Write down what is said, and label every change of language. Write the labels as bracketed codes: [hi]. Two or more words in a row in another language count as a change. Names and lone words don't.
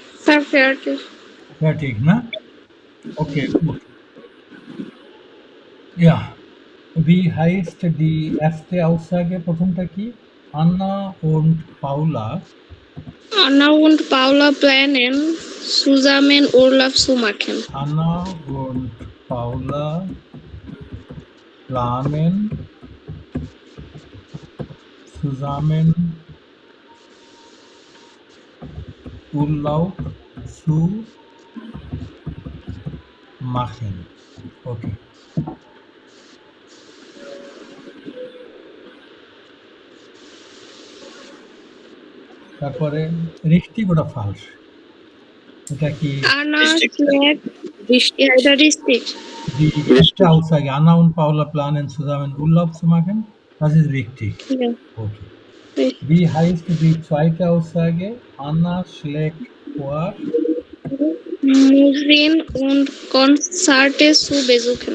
[de] স্যার fertig. Fertig, না? Okay, gut. Ja. Wie heißt die erste Aussage? [bn] প্রথমটা কি? [de] Anna und Paula. Anna und Paula planen, zusammen Urlaub zu machen. Anna und Paula planen zusammen Urlaub zu machen. Okay. তারপরে richtig oder falsch? [bn] এটা কি [de] Anna Richtig. schlägt, ja, এটা richtig. die erste Aussage? Anna und Paula planen zusammen Urlaub zu machen. Das ist richtig. Ja, Okay. richtig. Wie heißt die zweite Aussage? Anna schlägt vor, Museen und Konzerte zu besuchen.